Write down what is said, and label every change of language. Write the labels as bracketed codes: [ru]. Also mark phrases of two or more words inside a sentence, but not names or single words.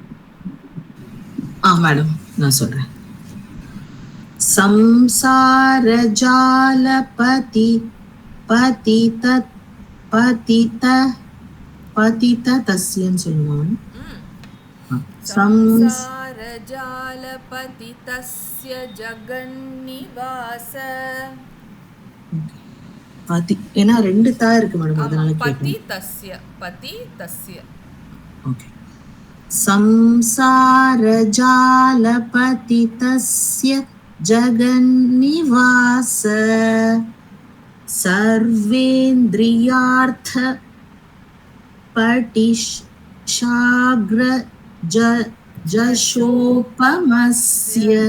[ta] மேடம் நான் சொல்றேன். [sa] संसार जालपति पतित पतित पतित तस्यன்னு சொல்லுவாங்க. संसार जालपतितस्य जगन्निवास [ta] பதி ஏன்னா ரெண்டு தா இருக்கு மேடம் அதனால [sa] पति तस्य [ta] ஓகே. [sa] संसार जालपतितस्य जगन्निवास सर्वेन्द्रियार्थ पटिशाग्र जशोपमस्य